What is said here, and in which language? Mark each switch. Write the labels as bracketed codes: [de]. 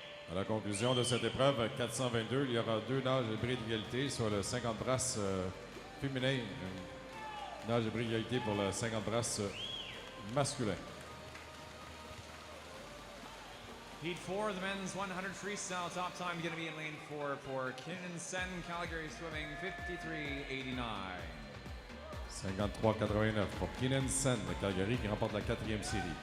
[fr] À la conclusion de cette épreuve, 422, il y aura deux nages de bris d'égalité, soit le 50 brasses féminin, nage de bris d'égalité pour le 50 brasses masculin. [en] Heat 4, the men's 100 freestyle. Top time going to be in lane 4 for Kinnan Sen, Calgary Swimming, 53.89. [fr] 53-89 pour Kinnan Sen de Calgary qui remporte la quatrième série.